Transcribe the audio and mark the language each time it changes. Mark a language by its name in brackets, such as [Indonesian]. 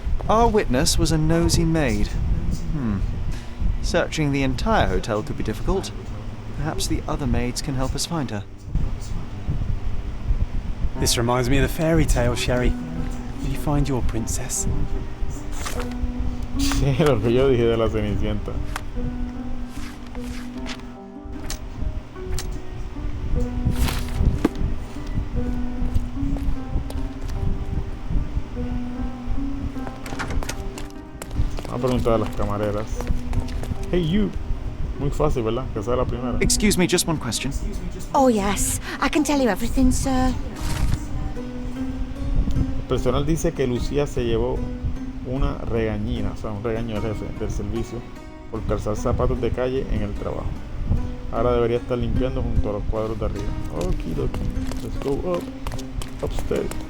[English] Our witness was a nosy maid. Searching the entire hotel could be difficult. Perhaps the other maids can help us find her. This reminds me of the fairy tale, Sherry. Did you find your princess? [Spanish] Sí, lo que yo dije de la Cenicienta. Vamos a preguntar a las camareras. [English] Hey you. [Spanish] Muy fácil, ¿verdad? Que sea la primera. [English] Excuse me, just one question. Oh, yes. I can tell you everything, sir. [Spanish] El personal dice que Lucía se llevó una regañina, o sea, un regaño del jefe del servicio por calzar zapatos de calle en el trabajo. Ahora debería estar limpiando junto a los cuadros de arriba. [English] Okidoki. Let's go up. Upstairs.